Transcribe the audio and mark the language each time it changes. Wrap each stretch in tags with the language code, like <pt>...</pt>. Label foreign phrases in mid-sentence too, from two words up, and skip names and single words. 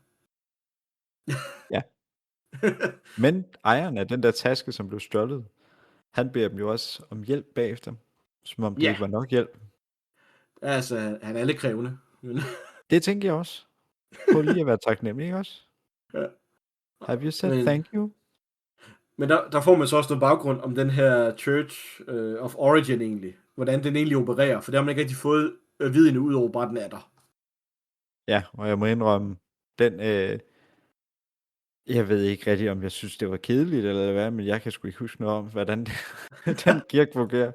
<da>Ja. Men ejeren af den der taske, som blev stjålet, han beder dem jo også om hjælp bagefter, som om det ikke var nok hjælp. Altså, han er lidt krævende. Det tænker jeg også. Prøv lige at være taknemmelig, ikke også? Ja.</da> <en>Have you said thank you?</en> <da>Men der får man så også noget baggrund om den her Church of Origin egentlig. Hvordan den egentlig opererer, for det har man ikke rigtig fået viden ud over, bare den er der. Ja, og jeg må indrømme, den, jeg ved ikke rigtig, om jeg synes, det var kedeligt eller hvad, men jeg kan sgu ikke huske noget om, hvordan den kirke fungerer.</da>